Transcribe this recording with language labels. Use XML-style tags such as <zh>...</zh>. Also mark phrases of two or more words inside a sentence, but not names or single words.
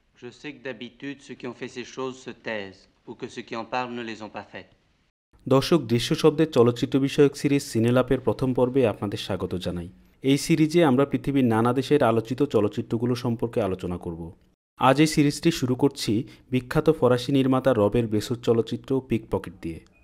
<fr>sais que d'habitude, ceux qui ont fait ces choses se taisent, ou que ceux qui en parlent ne les ont pas faites.</fr> <bn>দর্শক, দৃশ্য শব্দের চলচ্চিত্র বিষয়ক সিরিজ সিনেলাপের প্রথম পর্বে আপনাদের স্বাগত জানাই। এই সিরিজে আমরা পৃথিবীর নানা দেশের আলোচিত চলচ্চিত্রগুলো সম্পর্কে আলোচনা করব। আজ এই সিরিজটি শুরু করছি বিখ্যাত ফরাসি নির্মাতা রবের ব্রেসোর চলচ্চিত্র পিকপকেট দিয়ে।</bn>